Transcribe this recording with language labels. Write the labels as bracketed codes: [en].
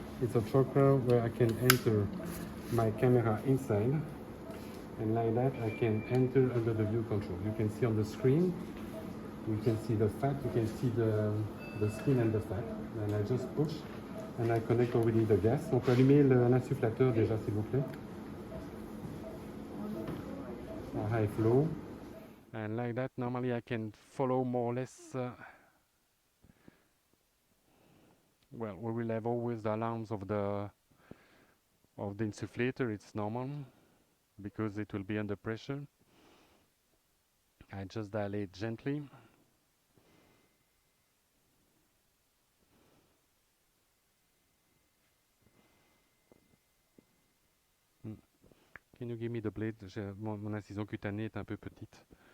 [en] It's a trocar where I can enter my camera inside, and like that I can enter under the view control. You can see on the screen, you can see the fat, you can see the skin and the fat. And I just push and I connect already the gas. [fr] On peut allumer l'insufflateur déjà, s'il vous plaît. [en] High flow. And like that, normally I can follow more or less. Well, we will have always the alarms of the insufflator. It's normal because it will be under pressure. I just dilate gently. Can you give me the blade? [fr] Mon incision cutanée est un peu petite.